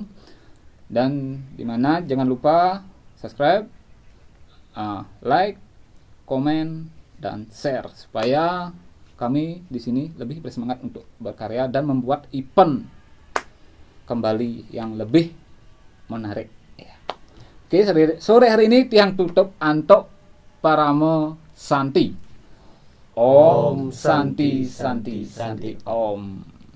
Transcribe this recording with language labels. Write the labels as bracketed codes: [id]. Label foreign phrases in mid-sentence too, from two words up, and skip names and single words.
[id] Dan dimana jangan lupa subscribe, like, komen, dan share supaya kami di sini lebih bersemangat untuk berkarya dan membuat event kembali yang lebih menarik. Ya. Oke, sore hari ini tiang tutup Antok Paramo Santi. [sa] Om Santi Santi Santi Om.